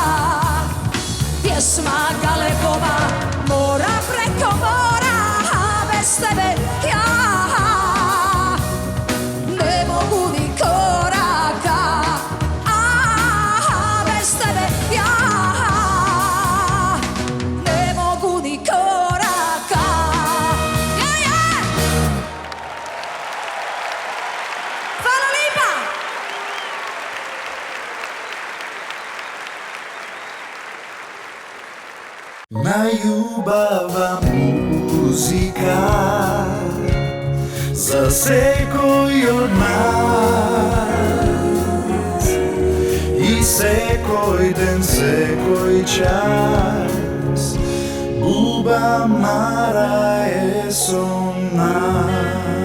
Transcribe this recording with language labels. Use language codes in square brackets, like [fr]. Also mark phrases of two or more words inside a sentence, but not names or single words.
[hr] Pjesma Galegova, mora preko mora, a bez tebe ja ne mogu ni koraka, a bez tebe ja ne mogu ni koraka. Hvala lipa! [mk] Најубава музика за секој од нас и секој ден, секој час Buba Mara je so nas.